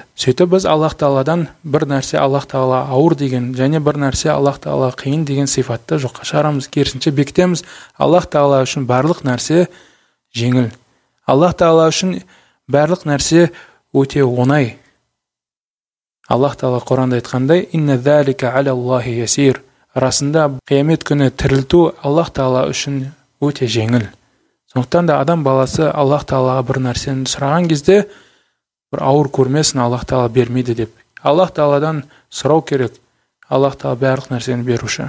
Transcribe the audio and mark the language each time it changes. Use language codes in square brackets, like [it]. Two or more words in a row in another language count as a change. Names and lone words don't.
[kk] Сөйтіп біз Аллах Тағаладан бір нәрсе Аллах Тағала ауыр деген және бір нәрсе Аллах Тағала қиын деген сипатты жоққа шығарамыз. Керісінше бекітеміз, Аллах Тағала үшін барлық нәрсе жеңіл. Аллах Тағала үшін барлық нәрсе өте оңай. Аллах Тағала Құранда айтқандай: [ar] «إن ذلك على الله يسير». [kk] Расында қиямет күні тірілту Аллах Тағала үшін өте жеңіл. Сондықтан да адам баласы Аллах Тағалаға бір нәрсені сұраған кезде бір ауыр көрмесін, Аллах Тағала бермейді деп. Аллах Тағаладан сұрау керек. Аллах Тағала барлық нәрсені беруші.